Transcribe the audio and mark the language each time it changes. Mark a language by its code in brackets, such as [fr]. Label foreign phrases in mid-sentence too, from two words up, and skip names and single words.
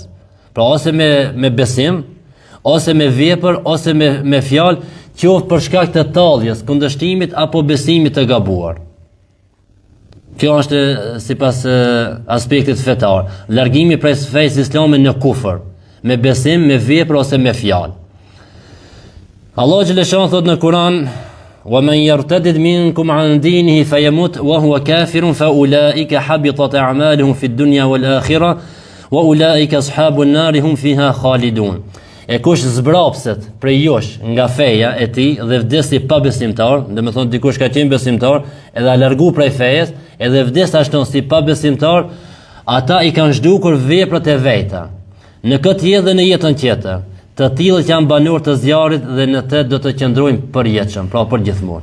[sq] Pra ose me besim, ose me vepër, ose me fjalë, qoftë për shkak të talljes, kundërshtimit apo besimit të gabuar. Kjo është sipas aspektit fetar, largimi prej fesë islame në kufër, me besim, me vepër ose me fjalë. Allah xhaleshan thot në Kur'an: [ar] "ومن يرتدد منكم عن دينه فيمت وهو كافر فأولئك حبطت أعمالهم في الدنيا والآخرة وأولئك أصحاب النار هم فيها خالدون." [sq] E kush zbrapset prej josh nga feja e tij dhe vdesi pa besimtar, do të thonë dikush ka qenë besimtar edhe a largu prej fejes, edhe vdes ashtu si pa besimtar, ata I kanë zhdukur veprat e veta. Në këtë jetë dhe në jetën tjetër, të tillët janë banor të zjarrit dhe në të do të qëndrojnë përjetshëm, pra për gjithmonë.